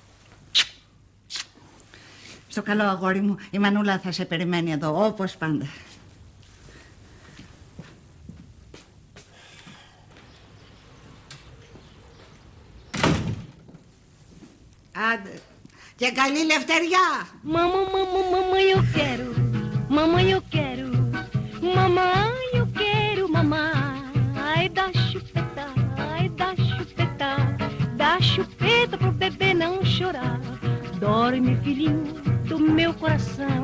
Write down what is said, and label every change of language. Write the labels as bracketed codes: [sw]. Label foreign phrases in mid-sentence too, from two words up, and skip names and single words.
[el] Στο καλό, αγόρι μου, η Μανούλα θα σε περιμένει εδώ, όπως πάντα. Άντε, και καλή λευτεριά! [pt] Mamãe, eu quero. Mamãe, eu quero. Mamãe, eu quero, mamãe. Ai, dá chupeta, dá chupeta pro bebê não chorar. Dorme, filhinho do meu coração.